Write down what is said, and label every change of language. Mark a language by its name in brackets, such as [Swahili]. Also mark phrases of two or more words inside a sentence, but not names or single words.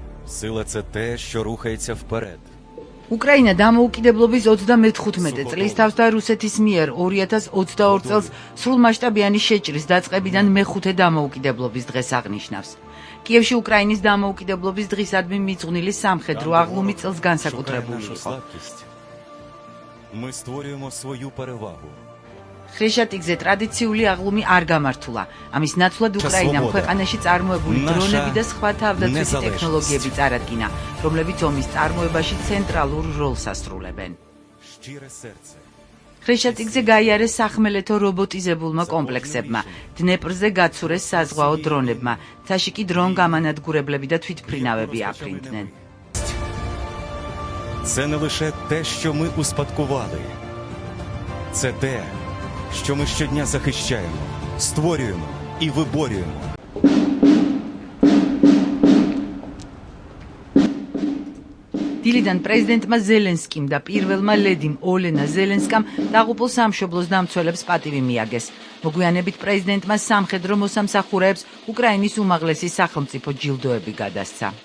[Ukrainian] Сила – це те, що рухається вперед. [Georgian] უკრაინა დამოუკიდებლობის 35 წლის თავს და რუსეთის მიერ 2022 წელს სრულმასშტაბიანი შეჭრის დაწყებიდან მეხუთე დამოუკიდებლობის დღეს აღნიშნავს. კიევში უკრაინის დამოუკიდებლობის დღისადმი მიძღვნილი სამხედრო აღლუმი წელს განსაკუთრებული იყო. [Ukrainian] Ми створюємо свою перевагу. [Georgian] ხრეშატიკზე ტრადიციული აღლუმი არ გამართულა. ამის ნაცვლად უკრაინამ ქვეყანაში წარმოებული დრონები და სხვა თავდაცვითი ტექნოლოგიები წარადგინა, რომლებიც ომის წარმოებაში ცენტრალურ როლს ასრულებენ. [Ukrainian] Щире серце. [Georgian] ხრეშატიკზე გაიარეს სახმელეთო რობოტიზებულმა კომპლექსებმა, დნეპრზე გაცურეს საზღვაო დრონებმა, ცაში კი დრონ გამანადგურებლები და თვითმფრინავები აფრინდნენ. [Ukrainian] Це не лише те, що ми успадкували. Це те, що ми щодня захищаємо, створюємо і виборюємо. [Georgian] დილიდან პრეზიდენტმა ზელენსკიმ და პირველმა ლედიმ ოლენა ზელენსკამ დაღუპულ სამშობლოს დამცველებს პატივი მიაგეს. მოგვიანებით პრეზიდენტმა სამხედრო მოსამსახურეებს უკრაინის უმაღლესი სახელმწიფო ჯილდოები გადასცა.